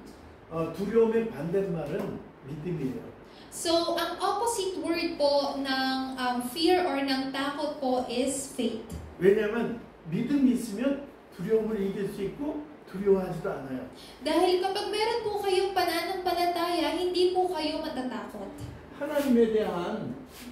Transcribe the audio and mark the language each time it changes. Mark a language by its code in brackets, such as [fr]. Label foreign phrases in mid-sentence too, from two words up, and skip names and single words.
[ko] 두려움의 반대말은 믿음이에요. [tl] So, ang [en] opposite word [tl] po ng fear or ng takot po is faith. [ko] 왜냐하면 믿음이 있으면 두려움을 이길 수 있고 두려워하지도 않아요. [tl] Dahil kapag meron po kayong pananampalataya, hindi po kayo matatakot. [ko] 하나님에 대한